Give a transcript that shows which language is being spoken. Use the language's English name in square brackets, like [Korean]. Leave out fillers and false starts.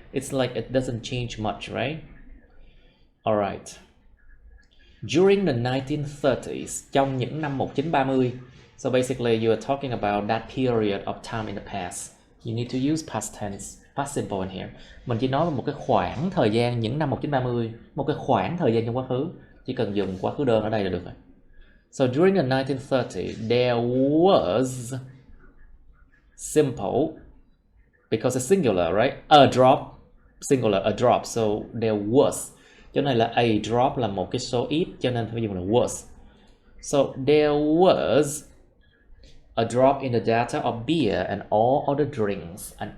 [English] It's like it doesn't change much, right? Alright. During the 1930s, [Vietnamese] trong những năm 1930, [English] so basically you are talking about that period of time in the past. You need to use past tense, past simple in here. [Vietnamese] Mình chỉ nói về một cái khoảng thời gian những năm 1930, một cái khoảng thời gian trong quá khứ. Chỉ cần dùng quá khứ đơn ở đây là được rồi. [English] So during the 1930s, there was simple, because it's singular, right? A drop, singular, a drop. So there was. [Vietnamese] Cho nên là a drop là một cái số ít, cho nên phải dùng là was. [English] So there was a drop in the data of beer and all other drinks.